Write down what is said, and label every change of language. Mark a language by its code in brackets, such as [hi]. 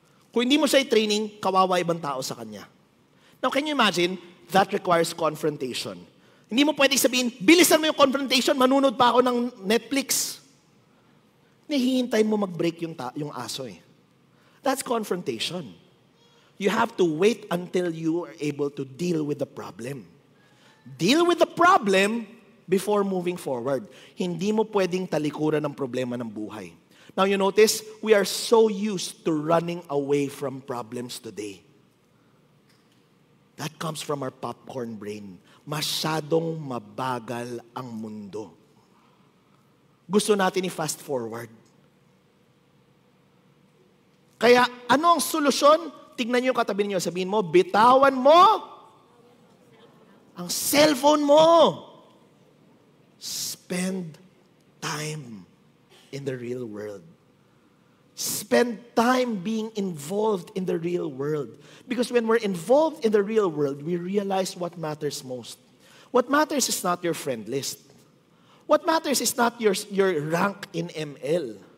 [tl] Kung hindi mo siya i-training, kawawa ibang tao sa kanya. [en] Now, can you imagine? That requires confrontation. [tl] Hindi mo pwedeng sabihin, bilisan mo yung confrontation, manunod pa ako ng Netflix. Hihintay mo mag-break yung aso [en] That's confrontation. You have to wait until you are able to deal with the problem. Deal with the problem before moving forward. [tl] Hindi mo pwedeng talikuran ng problema ng buhay. [en] Now you notice, we are so used to running away from problems today. That comes from our popcorn brain. [tl] Masyadong mabagal ang mundo. Gusto natin i-fast forward. Kaya, ano ang solusyon? Tignan niyo katabi niyo, sabihin mo, bitawan mo ang cellphone mo. [en] Spend time in the real world. Spend time being involved in the real world. Because when we're involved in the real world, we realize what matters most. What matters is not your friend list. What matters is not your rank in ML.